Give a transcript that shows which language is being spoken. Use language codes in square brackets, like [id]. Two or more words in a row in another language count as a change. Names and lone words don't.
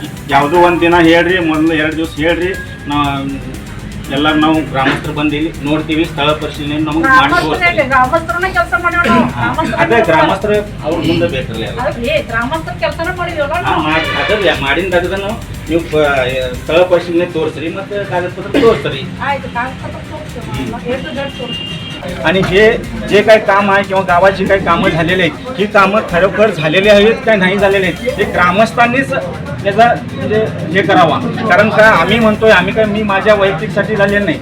[kn] ಯಾವುದೋ ಒಂದು ದಿನ ಹೇಳ್ರಿ, ಮೊದಲು 2 ದಿವಸ ಹೇಳ್ರಿ, ಎಲ್ಲರೂ ನಾವು ಗ್ರಾಮಸ್ಥರು ಬಂದು ನೋಡ್ತೀವಿ. ಸ್ಥಳ ಪರಿಶೀಲನೆ ನಮಗೆ ಮಾಡಿ ತೋರಿಸ್ತೀವಿ. ಅದೇ ಗ್ರಾಮಸ್ಥರು ಅವ್ರ ಮುಂದೆ ಬೇಕಲ್ಲ, ಅದೇ ಮಾಡಿದಾಗ ನೀವು ಸ್ಥಳ ಪರಿಶೀಲನೆ ತೋರಿಸ್ರಿ ಮತ್ತು ಕಾಗದ ಪತ್ರ ತೋರಿಸ್ರಿ. [mr] आणि जे काही काम आहे किंवा गावाची काही कामं झालेली आहेत, ही कामं खरोखर झालेली आहेत काय नाही झालेली आहेत हे ग्रामस्थांनीच याचा म्हणजे हे करावा. कारण का आम्ही म्हणतोय, आम्ही काय मी माझ्या वैयक्तिकसाठी झालेलं नाही.